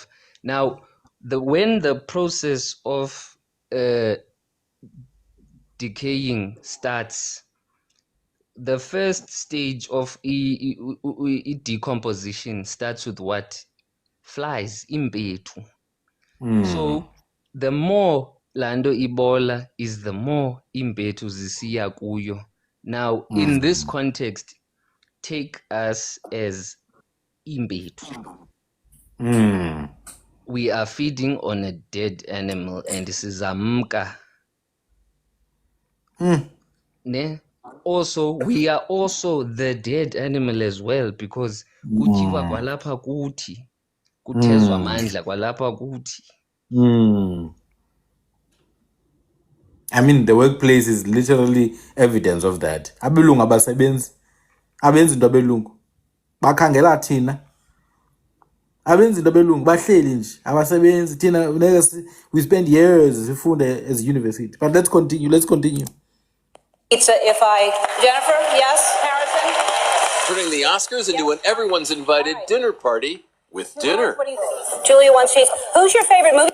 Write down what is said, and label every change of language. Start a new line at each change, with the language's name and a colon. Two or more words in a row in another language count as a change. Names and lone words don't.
English: Now, when the process of decaying starts, the first stage of decomposition starts with what? Flies, impetu. So the more
Xhosa: lando ibola
English: is the more
Xhosa: impetu zisiya kuyo.
English: Now, in this context, take us as impetu. We are feeding on a dead animal and this is amka. Ne? Also, we are also the dead animal as well, because
Xhosa: kutyiwa kwalapha kuthi, kuthezwa amandla kwalapha kuthi.
English: I mean, the workplace is literally evidence of that.
Xhosa: Abelungu abasebenzi, abenzi into abelungu, bakhangela thina. Abenzi into abelungu bahleli nje, abasebenzi thina.
English: We spend years sifunde as a university. But let's continue. Pizza, Jennifer, yes, Harrison? Turning the Oscars into an everyone's invited dinner party with dinner. What do you think? Julia wants cheese. Who's your favorite movie?